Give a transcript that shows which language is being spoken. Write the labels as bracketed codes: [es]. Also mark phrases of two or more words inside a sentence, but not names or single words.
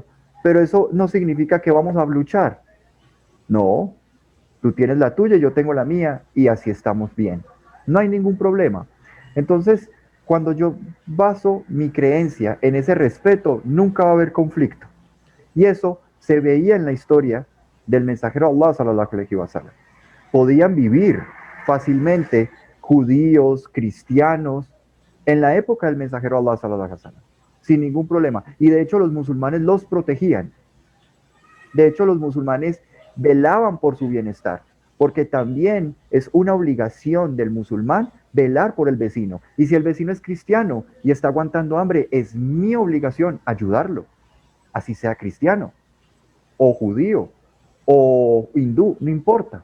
[es] Pero eso no significa que vamos a luchar. No, tú tienes la tuya, yo tengo la mía y así estamos bien. No hay ningún problema. Entonces, cuando yo baso mi creencia en ese respeto, nunca va a haber conflicto. Y eso se veía en la historia del mensajero Allah [ar] صلى الله عليه وسلم. [es] Podían vivir fácilmente judíos, cristianos, en la época del mensajero Allah [ar] صلى الله عليه وسلم, [es] sin ningún problema. Y de hecho los musulmanes los protegían. De hecho los musulmanes velaban por su bienestar, porque también es una obligación del musulmán velar por el vecino. Y si el vecino es cristiano y está aguantando hambre, es mi obligación ayudarlo, así sea cristiano, o judío, o hindú, no importa.